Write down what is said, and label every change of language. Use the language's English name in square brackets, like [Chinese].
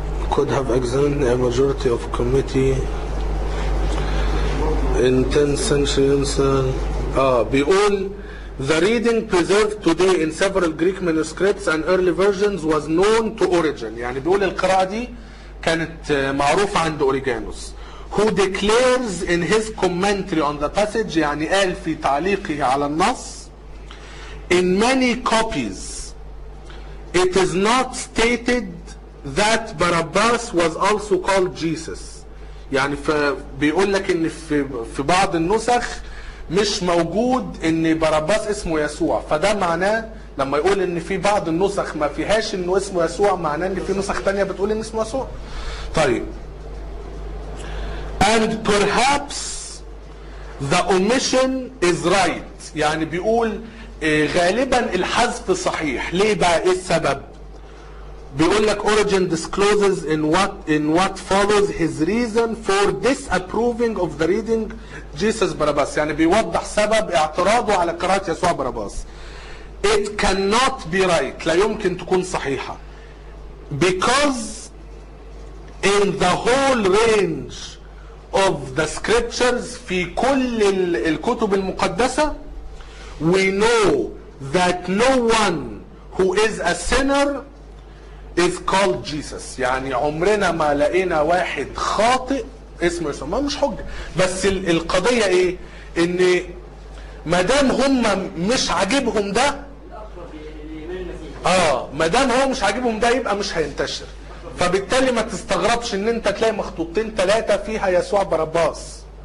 [English] Could have examined a majority of committee in 10th century. [Arabic] بيقول [English] the reading preserved today in several Greek manuscripts and early versions was known to Origen. [Arabic] يعني بيقول القراءة دي كانت معروفة عند أوريجانوس. [English] Who declares in his commentary on the passage, [Arabic] يعني قال في تعليقه على النص, [English] in many copies it is not stated that Barabbas was also called Jesus. [Arabic] يعني بيقول لك ان في بعض النسخ مش موجود ان باراباس اسمه يسوع. فده معناه لما يقول ان في بعض النسخ ما فيهاش انه اسمه يسوع، معناه ان في نسخ تانية بتقول ان اسمه يسوع. طيب. [English] And perhaps the omission is right. [Arabic] يعني بيقول غالبا الحذف صحيح. ليه بقى؟ ايه السبب؟ بيقول لك [English] Origen discloses in what follows his reason for disapproving of the reading Jesus Barabbas. [Arabic] يعني بيوضح سبب اعتراضه على قراءة يسوع باراباس. [English] It cannot be right. [Arabic] لا يمكن تكون صحيحة. [English] Because in the whole range of the scriptures, [Arabic] في كل الكتب المقدسة, [English] we know that no one who is a sinner is called Jesus. [Arabic] يعني عمرنا ما لقينا واحد خاطئ اسمه يسوع. ما مش حجة، بس القضية ايه؟ ان مادام هم مش عاجبهم ده، مادام هو مش عاجبهم ده يبقى مش هينتشر. فبالتالي ما تستغربش ان انت تلاقي مخطوطين تلاتة فيها يسوع برباس.